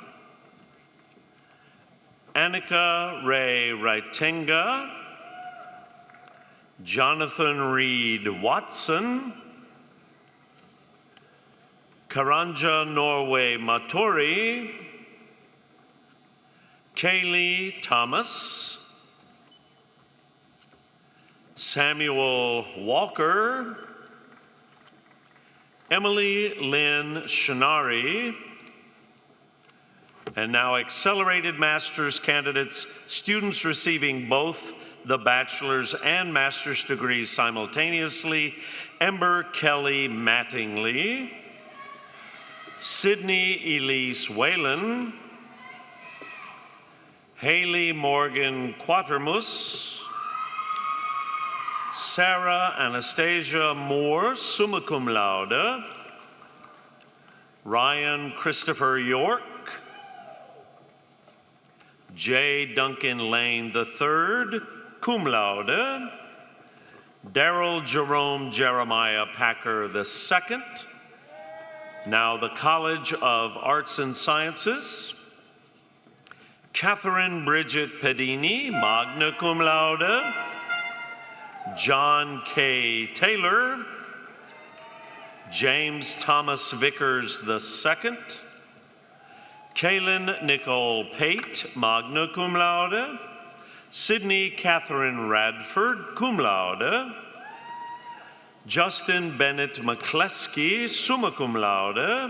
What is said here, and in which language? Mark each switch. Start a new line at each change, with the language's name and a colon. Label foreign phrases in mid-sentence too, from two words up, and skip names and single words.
English: Annika Ray Raitenga, Jonathan Reed Watson, Karanja Norway Matori, Kaylee Thomas, Samuel Walker, Emily Lynn Shinari, and now accelerated master's candidates, students receiving both the bachelor's and master's degrees simultaneously, Ember Kelly Mattingly, Sydney Elise Whalen, Haley Morgan Quatermus, Sarah Anastasia Moore,
Latin: summa cum laude,
English: Ryan Christopher York, J. Duncan Lane III,
Latin: cum laude,
English: Daryl Jerome Jeremiah Packer II. Now the College of Arts and Sciences. Catherine Bridget Pedini,
Latin: magna cum laude.
English: John K. Taylor. James Thomas Vickers II. Kaylin Nicole Pate,
Latin: magna cum laude.
English: Sydney Catherine Radford,
Latin: cum laude.
English: Justin Bennett McCleskey,
Latin: summa cum laude.